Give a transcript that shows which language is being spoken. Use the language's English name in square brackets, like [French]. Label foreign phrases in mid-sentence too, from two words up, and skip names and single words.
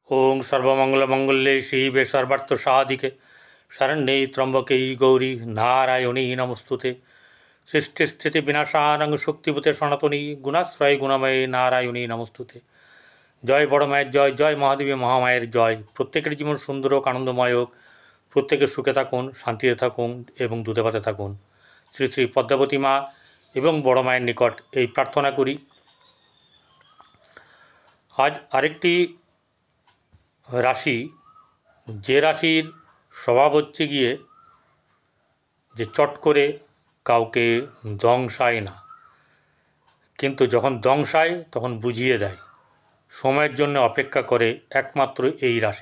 [Sanskrit] ओं सर्वमंगलमंगल्ये शिवे सर्वार्थसाधिके शरण्ये त्र्यंबके गौरी नारायणी नमस्तुते सृष्टिस्थितिविनाशानं शक्तिभूते सनातनी गुणाश्रय गुणमये नारायणी नमस्तुते। [Bangla] জয় বড় মায়ের জয়, জয় মহাদেবী মহামায়ের জয়। প্রত্যেকের জীবন সুন্দর হোক, আনন্দময় হোক, প্রত্যেকে সুখে থাকুন, শান্তিতে থাকুন এবং দুধে ভাতে থাকুন। শ্রী শ্রী পদ্মাবতী মা এবং বড় মায়ের নিকট এই প্রার্থনা করি। আজ আরেকটি রাশি, যে রাশির স্বভাব হচ্ছে গিয়ে যে চট করে কাউকে দংশায় না, কিন্তু যখন দংশায় তখন বুঝিয়ে দেয়, সময়ের জন্য অপেক্ষা করে একমাত্র এই রাশি।